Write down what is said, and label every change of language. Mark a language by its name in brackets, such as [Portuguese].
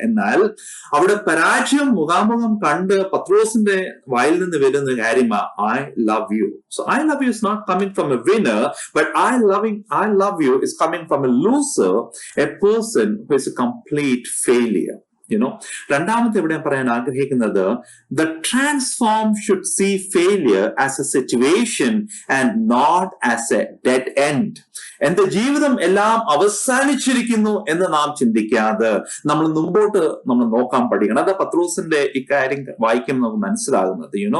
[Malayalam] എന്നാൽ അവിടെ പരാജയം മുഖാമുഖം കണ്ട് പത്രോസിന്റെ വായിൽ നിന്ന് വരുന്ന കാര്യമാ [English] I love you. So I love you is not coming from a winner, but I love you is coming from a loser, a person who is a complete failure. [Malayalam] രണ്ടാമത്തെ ഇവിടെ പറയാൻ ആഗ്രഹിക്കുന്നത്, [English] the transform should see failure as a situation and not as a dead end. [Malayalam] എന്റെ ജീവിതം എല്ലാം അവസാനിച്ചിരിക്കുന്നു എന്ന് നാം ചിന്തിക്കാതെ നമ്മൾ മുമ്പോട്ട് നമ്മൾ നോക്കാൻ പഠിക്കണം. അതാ പത്രോസിന്റെ ഇക്കാര്യം വായിക്കുമ്പോൾ നമുക്ക് മനസ്സിലാകുന്നത്.